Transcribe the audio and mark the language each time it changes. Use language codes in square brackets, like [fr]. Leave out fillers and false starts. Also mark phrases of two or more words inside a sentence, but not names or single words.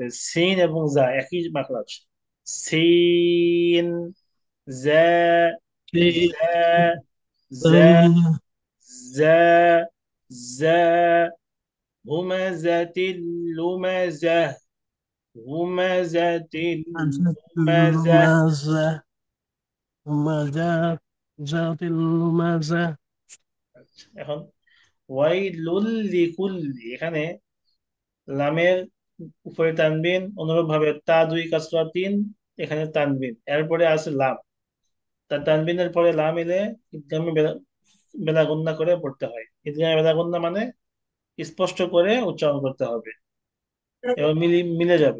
[bn] সিন এবং জা একই মাখরাজ। সিন, জা, জা, জা, জা, জা। [ar] همزة لمزة، همزة لمزة. হুমাজা হুমাজা জাতিল হুমাজা। [bn] আচ্ছা, এখন [ar] ويل لكل, [bn] এখানে লামের উপরে তানবিন, অনুরূপ ভাবে তা দুই কাসরা তিন, এখানে তানবিন, এরপরে আছে লাম। তার তানবিনের পরে লাম এলে ইদগামে বেলা গুন্না করে পড়তে হয়। ইদগামে বেলা গুন্না মানে স্পষ্ট করে উচ্চারণ করতে হবে, এবং মিলে যাবে।